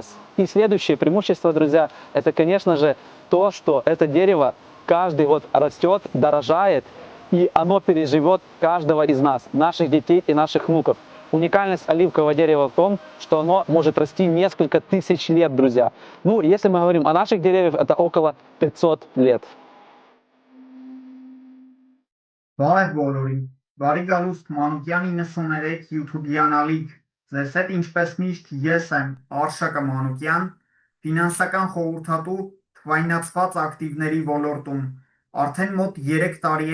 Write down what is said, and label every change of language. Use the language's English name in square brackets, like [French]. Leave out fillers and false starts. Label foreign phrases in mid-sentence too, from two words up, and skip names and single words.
[Russian] И следующее преимущество, друзья, это, конечно же, то, что это дерево каждый год растет, дорожает и оно переживет каждого из нас, наших детей и наших внуков. Уникальность оливкового дерева в том, что оно может расти несколько тысяч лет, друзья. Ну, если мы говорим о наших деревьях, это около 500 лет. [Armenian] Բարև բոլորին։ Բարի գալուստ Մանուկյանի 93 YouTube-յան ալիք։ Ձեզ հետ ինչպես միշտ ես եմ Արշակը Մանուկյան, ֆինանսական խորհրդատու թվայնացված ակտիվների ոլորտում։ Արդեն մոտ 3 տարի